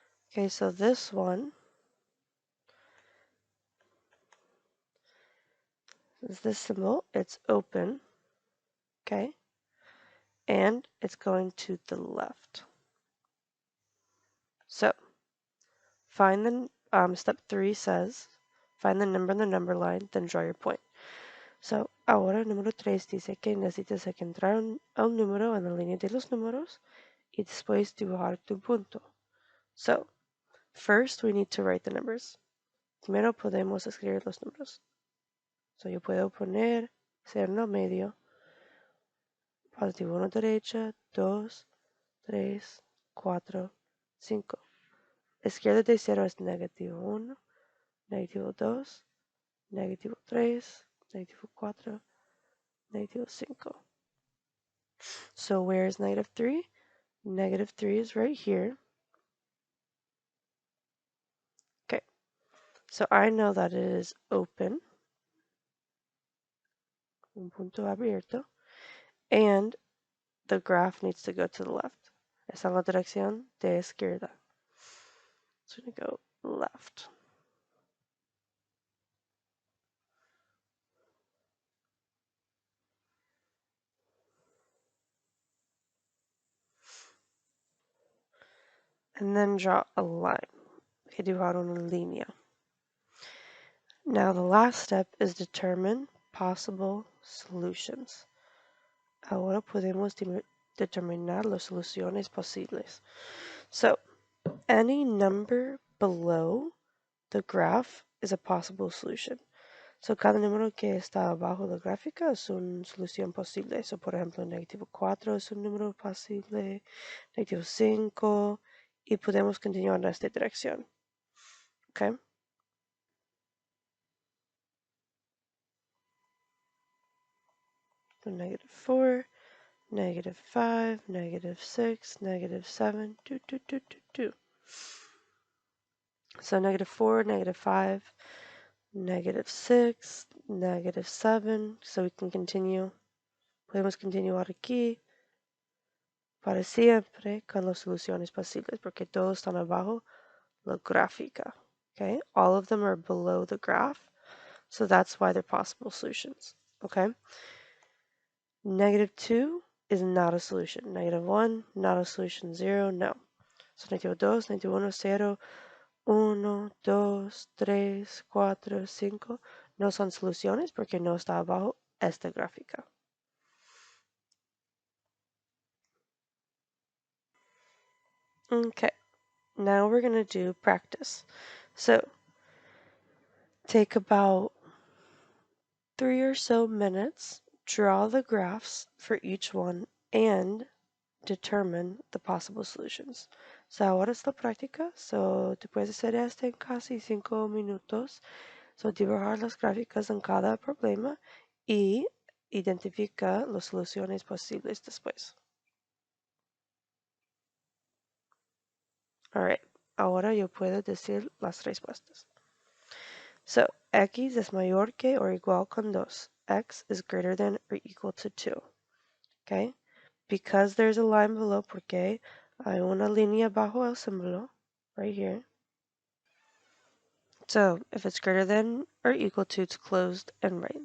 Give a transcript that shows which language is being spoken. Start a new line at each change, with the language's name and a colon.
English: Okay, so this one is this symbol. It's open. Okay, and it's going to the left. So find the step 3 says find the number in the number line, then draw your point.
Spanish: So ahora número 3 dice que necesitas encontrar a un número en la línea de los números y después dibujar tu punto.
English: So first we need to write the numbers.
Spanish: Primero podemos escribir los números. So yo puedo poner 0 en el medio, positivo 1 derecha, 2, 3, 4, 5. Izquierda de 0 es negativo 1, negativo 2, negativo 3, negativo 4, negative 5.
English: So where is negative 3? Negative 3 is right here. Okay, so I know that it is open,
Spanish: un punto abierto,
English: and the graph needs to go to the left.
Spanish: Está en la dirección de izquierda.
English: So we're going to go left. And then draw a line. Okay,
Spanish: dibujar una línea.
English: Now the last step is determine possible solutions.
Spanish: Ahora podemos determinar las soluciones posibles.
English: So any number below the graph is a possible solution.
Spanish: So cada número que está abajo de la gráfica es una solución posible. So por ejemplo, negativo 4 es un número posible, negativo 5, y podemos continuar en esta dirección.
English: Okay? So negative 4, negative 5, negative 6, negative 7, 2, 2, 2, 2, 2. So negative 4, negative 5, negative 6, negative 7. So we can continue.
Spanish: Podemos continuar aquí para siempre con las soluciones posibles porque todos están abajo la gráfica.
English: Okay, all of them are below the graph, so that's why they're possible solutions. Okay, negative 2 is not a solution. Negative 1, not a solution. 0, no.
Spanish: So negativo 2, negativo 1, 0, 1, 2, 3, 4, 5 no son soluciones porque no está abajo esta gráfica.
English: Okay, now we're going to do practice. So take about 3 or so minutes, draw the graphs for each one, and determine the possible solutions.
Spanish: So ahora es la práctica. So te puedes hacer esto en casi 5 minutos. So dibujar las gráficas en cada problema y identifica las soluciones posibles después. Alright, ahora yo puedo decir las respuestas.
English: So, x is
Spanish: mayor que
English: or
Spanish: igual con
English: 2. X is greater than or equal to 2. Okay? Because there's a line below,
Spanish: porque hay una línea bajo el símbolo,
English: right here. So, if it's greater than or equal to, it's closed and right.